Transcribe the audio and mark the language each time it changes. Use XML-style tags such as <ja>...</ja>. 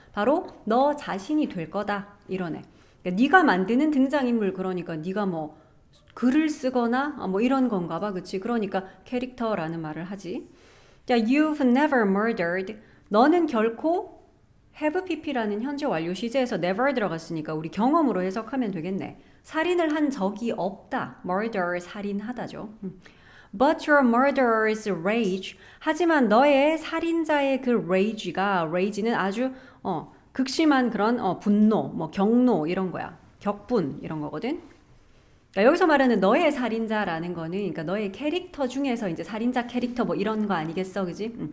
<ko>바로 너 자신이 될 거다. 이러네. 그러니까 네가 만드는 등장인물 그러니까 네가 뭐 글을 쓰거나 뭐 이런 건가 봐. 그치? 그러니까 캐릭터라는 말을 하지.</ko> <en>자, you've never murdered.</en> <ko>너는 결코 have pp라는 현재 완료 시제에서 never 들어갔으니까 우리 경험으로 해석하면 되겠네. 살인을 한 적이 없다. murder 살인하다죠.</ko> <en>But your murderer's rage.</en> <ko>하지만 너의 살인자의 그 rage는 아주 극심한 그런 분노, 뭐 경노 이런 거야. 격분 이런 거거든. 그러니까 여기서 말하는 너의 살인자라는 거는 그러니까 너의 캐릭터 중에서 이제 살인자 캐릭터 뭐 이런 거 아니겠어, 그지?</ko>